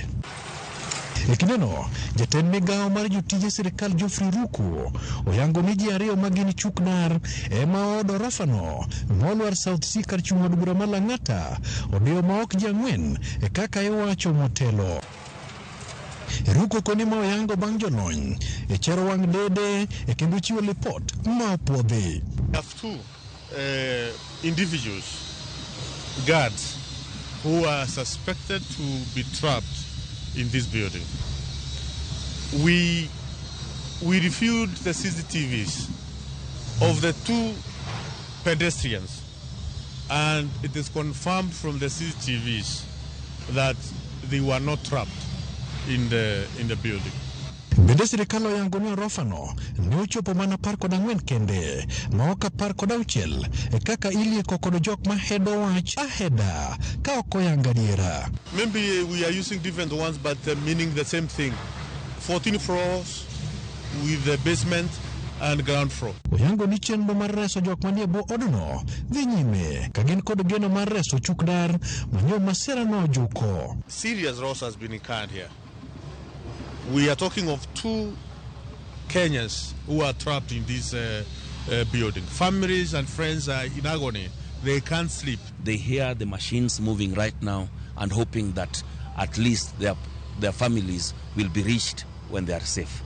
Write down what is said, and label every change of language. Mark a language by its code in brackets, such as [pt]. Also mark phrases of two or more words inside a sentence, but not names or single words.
[luo] Ekindeno, jatend migao mar jotije sirikal Geoffrey Ruku oyango ni ji ariyo magin chuknar ema odo rafano molwar South Sea kar chung' od bura ma Lang'ata odiyo ma ok ji ang'wen kaka iwacho motelo. Ruku koni ma oyango bang' jolony chero wang' dede kendo chiwo lipot ma opuodhi. [en] We have two individuals, guards, who are suspected to be trapped in this building. We reviewed the CCTVs of the 2 pedestrians, and it is confirmed from the CCTVs that they were not trapped in the building. [luo] Bende sirikal oyango ni orofano ne ochopo mana 14 kende ma ok 16 kaka ilieko kod jok ma hedo wach aheda ka ok oyanga diera. [en] Maybe we are using different ones but meaning the same thing. 14 floors with the basement and ground floor. [luo] Oyango ni chenro mar reso jok manie bo odno dhi nyime ka gin kod geno mar reso chukdar manyo masira no juko. [en] Serious loss has been incurred here. We are talking of 2 Kenyans who are trapped in this building. Families and friends are in agony. They can't sleep. They hear the machines moving right now and hoping that at least their families will be reached when they are safe.